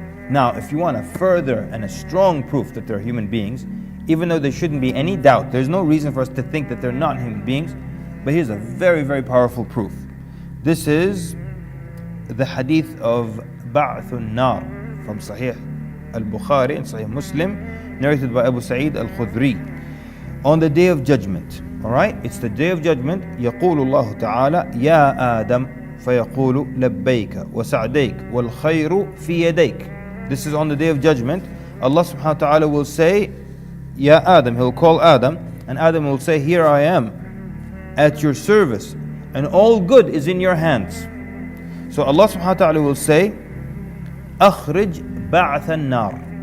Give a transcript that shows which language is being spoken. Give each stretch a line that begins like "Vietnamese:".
English: Now, if you want a further and a strong proof that they're human beings, even though there shouldn't be any doubt, there's no reason for us to think that they're not human beings, but here's a very, very powerful proof. This is the hadith of Ba'thun Nar from Sahih al-Bukhari and Sahih Muslim, narrated by Abu Sa'id al-Khudri. On the Day of Judgment, alright? It's the Day of Judgment.
Arabic: يقول الله تعالى يا آدم فيقول لبيك وسعديك والخير في يديك.
English: This is on the Day of Judgment. Allah subhanahu wa ta'ala will say, Ya Adam, He'll call Adam, and Adam will say, here I am at your service, and all good is in your hands. So Allah subhanahu wa ta'ala will say,
Arabic: أخرج بعث النار.